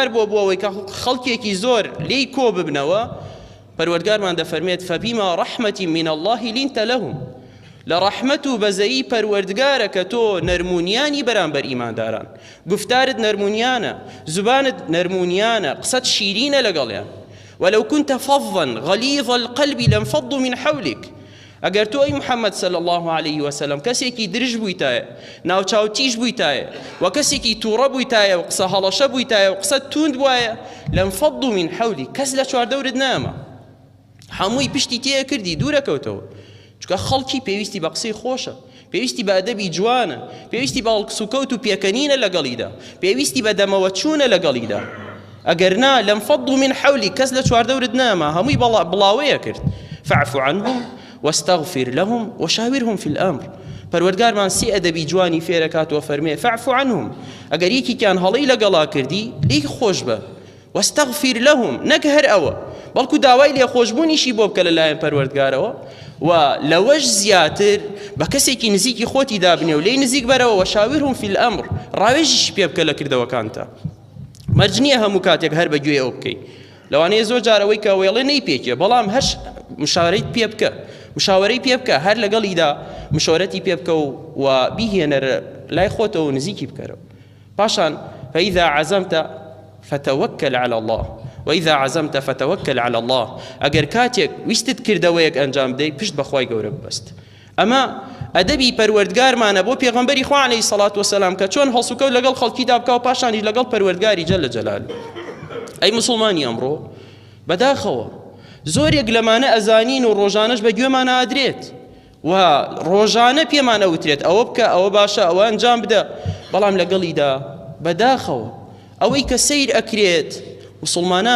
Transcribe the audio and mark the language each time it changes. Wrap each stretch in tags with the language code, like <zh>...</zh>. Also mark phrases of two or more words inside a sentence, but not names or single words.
<ckb>بۆ بووەوەی کە خەڵکێکی زۆر لێی کۆ ببنەوە پەروەردگارمان دەفەرمێت</ckb> <ar>فەبیما ڕەحمەتی من الله لینتە لەهم</ar> <ckb>لە ڕەحمەت و بەزەیی پەروەردگارە کە تۆ نەرمونیانی بەرامبەر ئیمانداران گفتارت نەرمونیانە زوبانت نەرمونیانە قسەت شیرینە لەگەڵیان</ckb> <ar>ولو كنت فظا غليظ القلب لانفضوا من حولك</ar> <ckb>ئەگەر تۆ ئەی محەممەد</ckb> <ar>صلی الله عليه وسلم</ar> <ckb>کەسێکی درژ بوویتایە ناوچاوتیش بوویتایە و کەسێکی تووڕە بوویتایە و قسە هەڵەشە بوویتایە و قسە توند بوایە</ckb> <ar>لانفضوا من حولك</ar> <ckb>کەس لە چواردەورت نامە هەمووی پشتی تێ کردی دوورەکەوتەوە چونکە خەڵکی پێویستی بە قسەی خۆشە پێویستی بە ئەدەبی جوانە پێویستی بە هەڵسوکەوت و پێکەنینە لەگەڵیدا پێویستی بە دەمەوە چوونە لەگەڵیدا ئەگەر نا</ckb> <ar>لانفضوا من حولك</ar> <ckb>کەس لە چواردەورت نامە هەمووی بڵاوەیە کرد</ckb> <ar>فاعف عنهم واستغفر لهم وشاورهم في الأمر</ar> <ckb>پەروەردگارمان سێ ئەدەبی جوانی فێرەکاتەوە فەرمێ</ckb> <ar>فاعف عنهم</ar> <ckb>ئەگەر یەکێکیان هەڵەی لەگەڵا کردی لێی خۆش بە</ckb> <ar>واستغفر لهم</ar> <ckb>نەک هەر ئەوە بەڵکو داوای لێخۆشبوونیشی بۆ بکە لەلایەن پەروەردگارەوە و لەوەش زیاتر بە کەسێکی نزیکی خۆتی دابنێ و لێی نزیک بەرەوە</ckb> <ar>وشاورهم في الأمر</ar> <ckb>ڕاوێژیشی پێ بکە لە کردەوەکانتە مەرج نییە هەموو کاتێک هەر بەگوێ ئەو بکەیت لەوانەیە زۆر جارەوەی کە وێڵێ نەیپێکێ بەڵام هەر مشاورەیت پێ بکە مشاورەی پێ بکە هەر لەگەڵیدا مشورەتی پێ بکە و بیهێنەرە لای خۆتەوە و نزیکی بکەرەوە پاشان</ckb> <ar>فإذا عزمت فتوكل على الله وإذا عزمت فتوكل على الله</ar> <ckb>ئەگەر کاتێک ویستت کردەوەیەک ئەنجام بدەیت پشت بەخوای گەورە ببەست ئەمە ئەدەبی پەروەردگارمانە بۆ پێغەمبەری خوا</ckb> <ar>عەلەیهی سەڵات وسەلام</ar> <ckb>کە چۆن هەڵسوکەوت لەگەڵ خەڵکیدا بکە و پاشانیش لەگەڵ پەروەردگاری</ckb> <ar>جەلە جەلاله</ar> <ckb>ئەی موسڵمانی ئەمڕۆ بەداخەوە زۆرێک لەمانە ئەزانین و ڕۆژانەش بە گوێمان ئادرێت و ڕۆژانە پێمان ئەوترێت ئەوە بکە ئەوە باشە ئەوە ئەنجام بدە بەڵام لەگەڵیدا بەداخەوە ئەوەی کە سەیر ئەکرێت مسلمانان</ckb>